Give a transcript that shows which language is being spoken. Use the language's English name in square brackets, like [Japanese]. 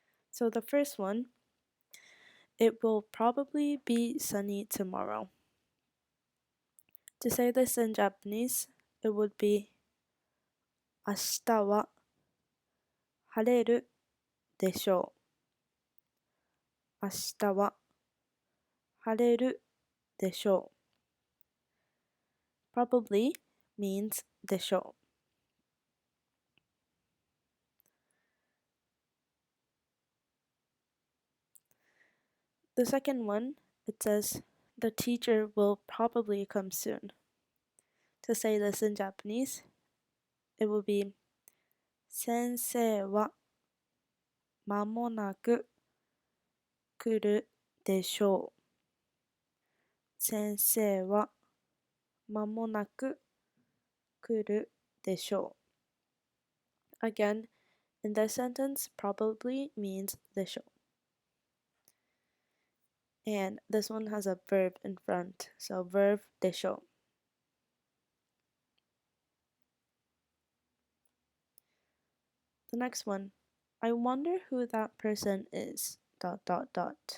[English] So the first one, it will probably be sunny tomorrow. To say this in Japanese, it would be [Japanese] 明日は晴れるでしょう。明日は晴れるでしょう。 [English] Probably means でしょう。 The second one, it says the teacher will probably come soon. To say this in Japanese, it will be [Japanese] 先生は間もなく来るでしょう。先生は間もなく来るでしょう。 [English] Again, in this sentence, probably means でしょう. And this one has a verb in front, so verb でしょう. The next one, I wonder who that person is, dot dot dot.